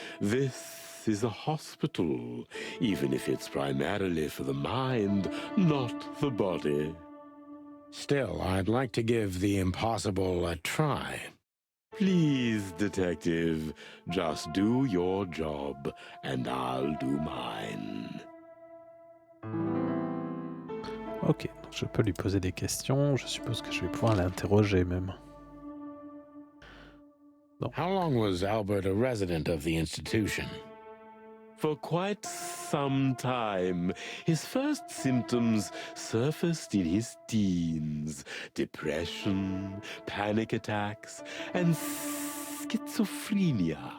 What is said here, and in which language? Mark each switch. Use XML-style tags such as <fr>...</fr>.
<en>This is a hospital, even if it's primarily for the mind, not the body. Still, I'd like to give the impossible a try. Please, Detective, just do your job, and I'll do mine.</en> <fr>Ok, donc je peux lui poser des questions. Je suppose que je vais pouvoir l'interroger même.</fr> <en>How long was Albert a resident of the institution? For quite some time. His first symptoms surfaced in his teens. Depression, panic attacks, and schizophrenia.</en>